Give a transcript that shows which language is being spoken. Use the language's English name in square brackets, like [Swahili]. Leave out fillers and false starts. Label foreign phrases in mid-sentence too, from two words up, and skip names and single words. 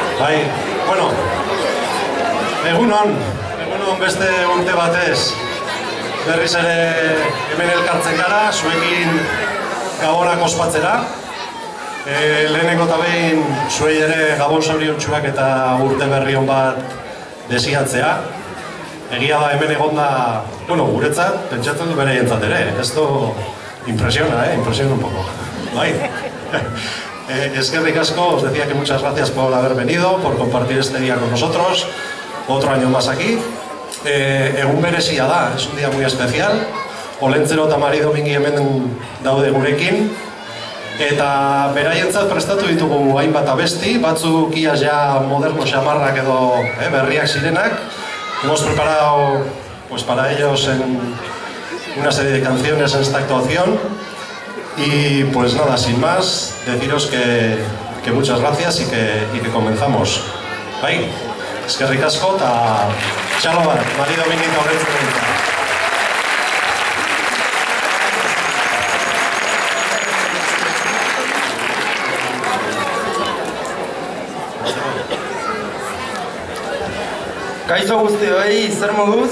[Basque] Bai, bueno, egunon beste urte batez berriz ere hemen elkartzen gara, zuekin Gabonak ospatzera. Lehenengo eta behin zuei ere Gabon zoriontsuak eta urte berri on bat desiatzea. Egia da hemen egonda, bueno, guretzat, pentsatzen du bere jentzat ere, [Spanish] esto impresiona, impresiona un poco. [Basque] Bai. Eskerrik asko, [Spanish] os decía que muchas gracias por haber venido, por compartir este día con nosotros, otro año más aquí. [Basque] Egun berezia da, [Spanish] es un día muy especial. [Basque] Olentzero eta Mari Domingi hemen daude gurekin. Eta beraientzat prestatu ditugu hainbat abesti, batzuk ia ja moderno xamarrak edo berriak zirenak. [Spanish] Hemos preparado pues, para ellos una serie de canciones en esta actuación. Y pues nada, sin más, deciros que muchas gracias y que comenzamos. [Basque] Bai, eskerrik asko eta txalo bat, Mari Domingi eta Olentzero. Kaixo guztioi, zer moduz?